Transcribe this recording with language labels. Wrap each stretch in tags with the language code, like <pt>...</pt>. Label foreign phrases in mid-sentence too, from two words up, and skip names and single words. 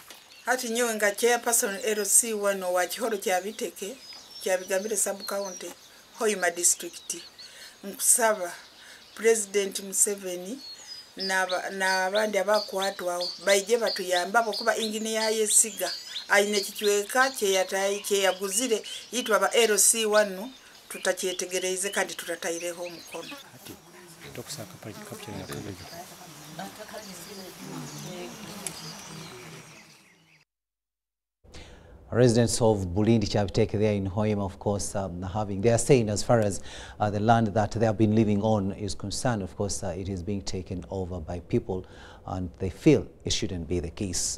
<nyo>hati nyo nga chairperson LC wano wa Kihoro kya Biteke kya Bigambire sub county Hoima district nkusaba President Museveni n'abandi abakwatwawo baije batuyamba kuba inginiya yesiga ayina ekichweka kyeyaguzire yitwa ba LC1 tutakyetegereze kandi tutataireho omukono.</nyo> <en>Residents of Bulindi Chabiteke there in Hoima, of course, they are saying as far as the land that they have been living on is concerned, of course, it is being taken over by people, and they feel it shouldn't be the case.</en>